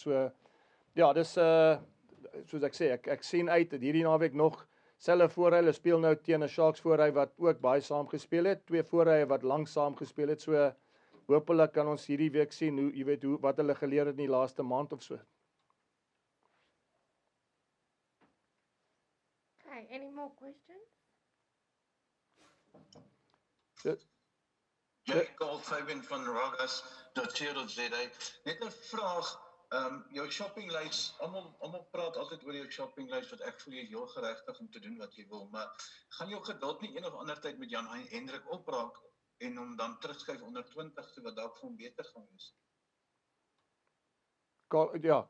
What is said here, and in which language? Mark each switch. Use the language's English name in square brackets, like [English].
[Afrikaans] So ja, dis soos ek sê, ek sien uit dat hierdie naweek nog selfe voorry, hulle speel nou teen 'n Sharks voorry wat ook baie saam gespeel het, 2 voorrye wat lank saam gespeel het. So hopelik kan ons hierdie week sien hoe jy weet wat hulle geleer het in die laaste maand of so. [English] Okay, any more questions? [Afrikaans] Jack Goldfabian van Ragas.co.za. Net 'n vraag, jou shoppinglys, almal praat altyd oor jou shoppinglys wat ek voel jy is heel geregtig om te doen wat jy wil, maar gaan jou geduld nie een of ander tyd met Jan Hendrik opraak en hom dan terugskuif onder 20ste wat dalk vir hom beter gaan wees?